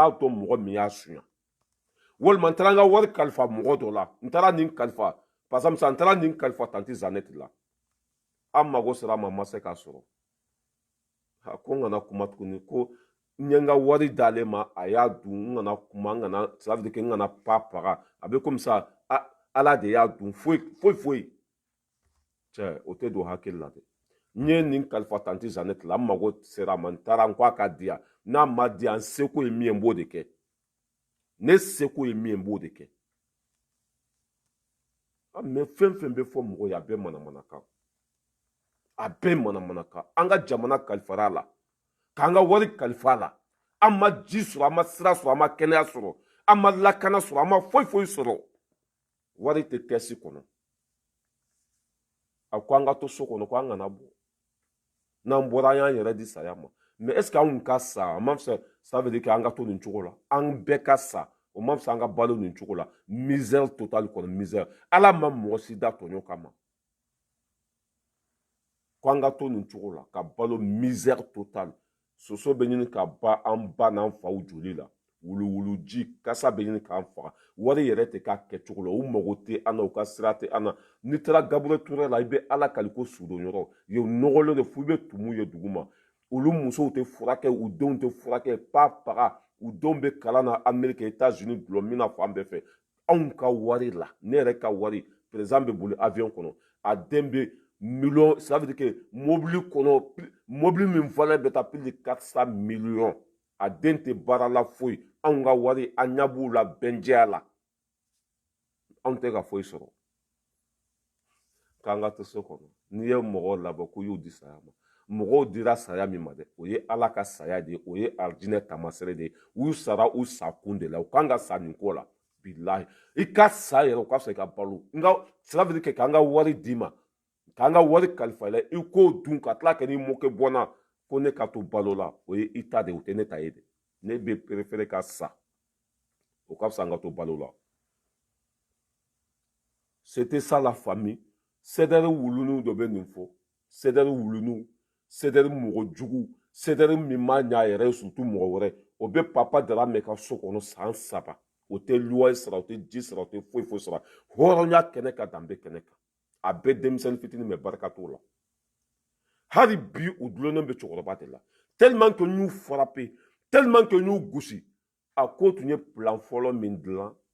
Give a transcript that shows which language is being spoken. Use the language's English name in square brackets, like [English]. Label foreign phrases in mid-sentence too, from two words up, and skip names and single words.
[Bambara] b'a dɔn mɔgɔ min y'a suɲa walima n taara n ka wari kalifa mɔgɔ dɔ la n taara nin kalifa [French] par exemple [Bambara] n taara nin kalifa tanti Zanette la an mago sera a ma n ma se k'a sɔrɔ ko n kana kuma tuguni ko n ye n ka wari d'ale ma a y'a dun n kana kuma n kana [French] ça veut dire que [Bambara] n kana pa paga a bɛ [French] comme ça [Bambara] ala de y'a dun foyi cɛ o tɛ don hakili la dɛ n ye nin kalifa tanti Zanette la n mago sera a ma n taara n ko a ka di yan n'a ma di yan n seko ye min ye n b'o de kɛ ne seko ye min ye n b'o de kɛ mais fɛn bɛ fɔ mɔgɔ ye a bɛɛ manamanakan a bɛɛ manamanakan an ka jamana kalifara a la k'an ka wari kalifa a la an ma ji sɔrɔ an ma sira sɔrɔ an ma kɛnɛya sɔrɔ an ma lakana sɔrɔ an ma foyi sɔrɔ wari tɛ kɛsi kɔnɔ a ko an ka to so kɔnɔ ko an kana bɔ n'an bɔra an y'an yɛrɛ di saya ma [French] mais est ce que [Bambara] anw ka sa a ma fisa [French] ça veut dire que [Bambara] an ka to nin cogo la an bɛɛ ka sa o ma fisa an ka balo nin cogo la [French] misère totale [Bambara] kɔnɔ misère ala ma mɔgɔ si da tɔɲɔ kama ko an ka to nin cogo la ka balo [French] misère totale [Bambara] soso bɛ ɲini ka ba an ba n'an faw joli la wuluwuluji kasa bɛ ɲini k'an faga wari yɛrɛ tɛ k'a kɛcogo la u mago tɛ an na u ka sira tɛ an na n'i taara Gaburuyɛli Ture la i bɛ ala kali ko sudonyɔrɔ ye nɔgɔlen de fo i bɛ tumu ye duguma olu musow tɛ furakɛ u denw tɛ furakɛ pa faga u denw bɛ kalan na Amérique États-Unis dulɔ min na fan bɛɛ fɛ anw ka wari la ne yɛrɛ ka wari président bɛ boli avion kɔnɔ a den bɛ million [French] ça veut dire que [Bambara] mobili kɔnɔ mobili min valeur bɛ taa [French] plus de 400 millions [Bambara] a den tɛ baara la foyi anw ka wari an ɲɛ b'u la bɛnjɛya la anw tɛ ka foyi sɔrɔ k'an ka to so kɔnɔ n'i ye mɔgɔw labɔ ko y'u di saya ma mɔgɔw dira saya min ma dɛ o ye ala ka saya de ye o ye arijinɛ tamasere de ye u sara u sa kun de la u kan ka sa nin ko la bilahi i ka sa yɛrɛ o ka fisa i ka balo nka [French] ça veut dire que [Bambara] k'an ka wari d'i ma k'an ka wari kalifa i la i k'o dun ka tila kɛ n'i mɔkɛ bɔnna ko ne ka to balo la o ye i ta de o tɛ ne ta ye de ne bɛ préféré ka sa o ka fisa an ka to balo la [French] c'était ça la famille [Bambara] sɛdɛri wuluniw dɔ bɛ nin fɔ sɛdɛri wuluniw sɛdɛri mɔgɔ jugu sɛdɛri min ma ɲa yɛrɛ ye surtout mɔgɔ wɛrɛ o bɛ papa Darame ka so kɔnɔ san 3 o tɛ luwa sara o tɛ ji sara o tɛ foyi sara hɔrɔnya kɛnɛ kan danbe kɛnɛ kan a bɛɛ denmisɛnnin fitinin mɛ barika t'o la hali bi u dulonnen bɛ cɛkɔrɔba de la [French] tellement que [Bambara] n y'u frappé [French] tellement que [Bambara] n y'u gosi a ko tun ye plan fɔlɔ min dilan